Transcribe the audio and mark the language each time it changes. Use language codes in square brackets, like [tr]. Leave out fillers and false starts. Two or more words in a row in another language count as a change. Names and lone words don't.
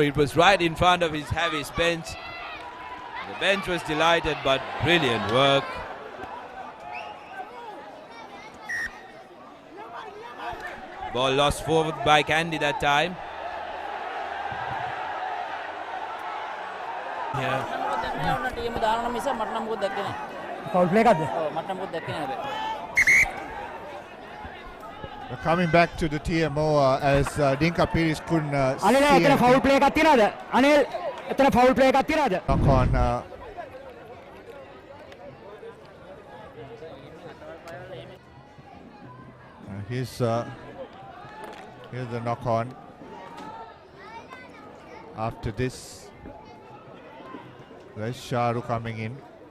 [en] It was right in front of his heavy bench. The bench was delighted, but brilliant work. Ball lost forward by Kandy that time. Yeah. foul play [si] එකක්ද? [en] We're coming back to the TMO as Dinka Pires couldn't [si] අනිල් [en] see [si] එතන ෆවුල් [en] anything. [si] ප්ලේ එකක් තියනවද? අනිල් එතන [en] foul play [si] එකක් තියනවද? [en] Knock on. Here's the knock on. After this, there's Sharu coming in.